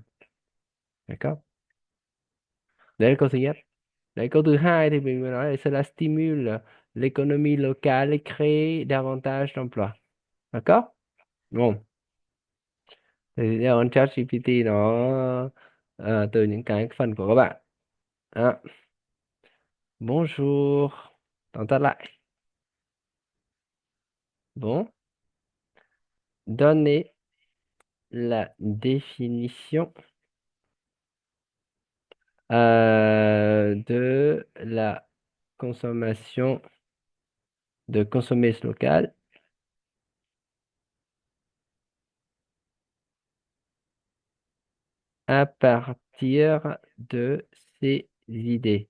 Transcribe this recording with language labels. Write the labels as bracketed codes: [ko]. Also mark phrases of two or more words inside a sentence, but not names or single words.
[fr] D'accord? [vi] Đấy là câu thứ nhất. Đấy, câu thứ hai thì mình mới nói là [fr] cela stimule l'économie locale et crée davantage d'emplois. D'accord? [vi] Đúng không? Thì đeo con chat GPT nó từ những cái phần của các bạn. Đó. Bonjour. Tóm tắt lại. [fr] Bon. Donnez la définition de la consommation, de consommer local à partir de ces idées.